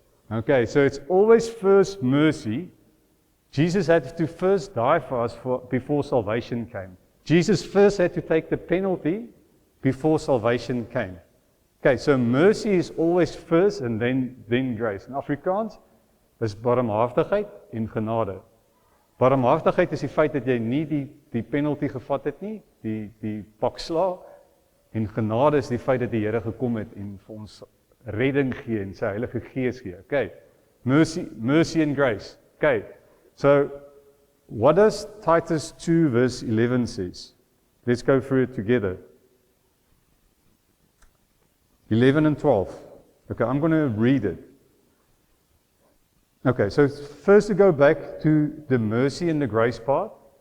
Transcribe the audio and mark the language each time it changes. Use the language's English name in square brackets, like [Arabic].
[English] Okay, so it's always first mercy. Jesus had to first die for us before salvation came. Jesus first had to take the penalty before salvation came. Okay, so mercy is always first and then grace. [Afrikaans] In Afrikaans is barmhartigheid en genade. Barmhartigheid is die feit dat jy nie die penalty gevat het nie, die pak slaag. En genade is die feit dat die Here gekom het en vir ons redding gee en sy Heilige Gees gee. [English] Okay. Mercy and grace. Okay. So what does Titus 2 verse 11 says? Let's go through it together. 11 and 12. Okay, I'm going to read it. Okay, so first to go back to the mercy and the grace part.